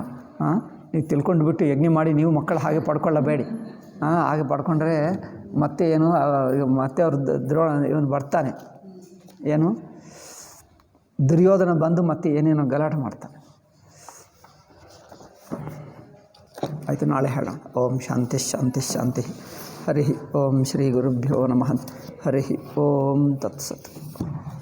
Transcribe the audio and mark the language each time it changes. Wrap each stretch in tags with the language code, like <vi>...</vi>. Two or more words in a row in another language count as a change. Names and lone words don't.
<kn>ನೀವು ತಿಳ್ಕೊಂಡ್ಬಿಟ್ಟು ಯಜ್ಞ ಮಾಡಿ ನೀವು ಮಕ್ಕಳು ಹಾಗೆ ಪಡ್ಕೊಳ್ಳಬೇಡಿ. ಹಾಗೆ ಪಡ್ಕೊಂಡ್ರೆ ಮತ್ತೆ ಏನು, ಮತ್ತೆ ಅವ್ರು ಇವನು ಬರ್ತಾನೆ, ಏನು ದುರ್ಯೋಧನ ಬಂದು ಮತ್ತೆ ಏನೇನೋ ಗಲಾಟೆ ಮಾಡ್ತಾನೆ. ಆಯಿತು, ನಾಳೆ ಹೇಳೋಣ.</kn> <sa>ಓಂ ಶಾಂತಿ ಶಾಂತಿ ಶಾಂತಿ. ಹರಿ ಓಂ ಶ್ರೀ ಗುರುಭ್ಯೋ ನಮಃ. ಹರಿ ಓಂ ತತ್ಸತ್.</sa>